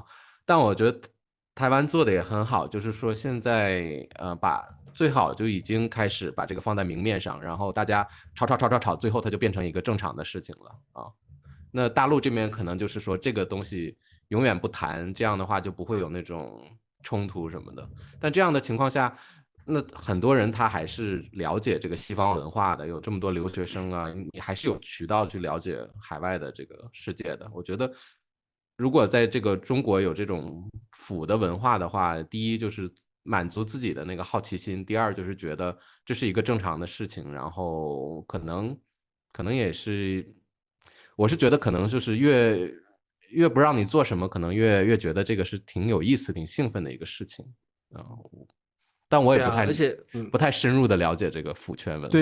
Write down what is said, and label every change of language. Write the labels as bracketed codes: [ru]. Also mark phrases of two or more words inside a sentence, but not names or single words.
[zh] 但我覺得台灣做的也很好，就是說現在把最好就已經開始把這個放在明面上，然後大家吵，最後它就變成一個正常的事情了啊。那大陸這邊可能就是說這個東西永遠不談，這樣的話就不會有那種衝突什麼的。但這樣的情況下，那很多人他還是了解這個西方文化的，有這麼多留學生啊，你還是有渠道去了解海外的這個世界的。我覺得如果在这個中國有這種腐的文化的話，第一就是滿足自己的那個好奇心，第二就是覺得這是一個正常的事情，然後可能也是，我是覺得可能就是越不讓你做什麼，可能越覺得這個是挺有意思、挺興奮的一個事情但我也不太深入的了解這個腐圈文化。